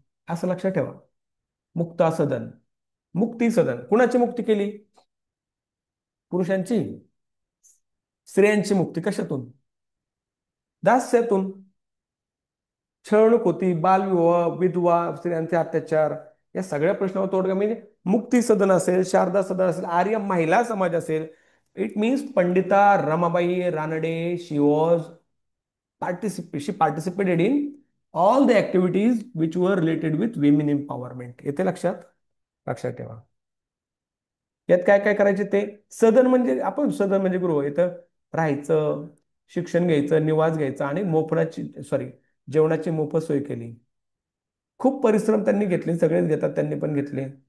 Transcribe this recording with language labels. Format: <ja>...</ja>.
<mr>असं लक्षात ठेवा. मुक्ता सदन, मुक्ती सदन. कुणाची मुक्ती केली? पुरुषांची. स्त्रियांची मुक्ती कशातून? दास्यातून. छळणूक होती, बालविवाह, विधवा स्त्रियांचे अत्याचार, या सगळ्या प्रश्नावर तोडगा म्हणजे मुक्ती सदन असेल, शारदा सदन असेल, आर्य महिला समाज असेल.</mr> <en>It means Pandita Ramabai Ranade, she participated in all the activities which were related with women empowerment.</en> <mr>येते लक्षात? लक्षात ठेवा. यात काय काय करायचे ते, सदन म्हणजे आपण सदन म्हणजे गृह, इथं राहायचं, शिक्षण घ्यायचं, निवास घ्यायचा आणि मोफळाची सॉरी जेवणाची मोफत सोय केली. खूप परिश्रम त्यांनी घेतले, सगळेच घेतात, त्यांनी पण घेतले.</mr>